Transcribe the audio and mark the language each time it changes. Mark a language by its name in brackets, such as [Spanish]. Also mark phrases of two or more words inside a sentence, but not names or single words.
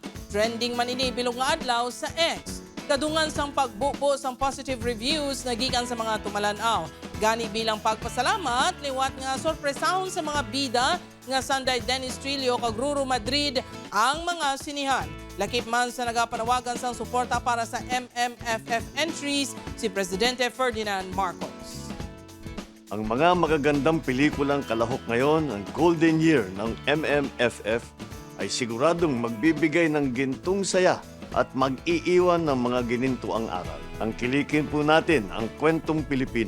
[Hiligaynon] Trending man ini bilog nga adlaw sa X. Kadungan sang pagbubo sang positive reviews na gikan sa mga tumalanaw. Gani bilang pagpasalamat, liwat nga sorpresahon sa mga bida nga Sanday Dennis Trillo kag Ruru Madrid ang mga sinihan. Lakip man sa nagapanawagan sang suporta para sa MMFF entries si Presidente Ferdinand Marcos. [Filipino] Ang mga magagandang pelikulang kalahok ngayon, ang Golden Year ng MMFF, ay siguradong magbibigay ng gintong saya at mag-iiwan ng mga ginintuang aral. Ang kilikin po natin ang kwentong Pilipino.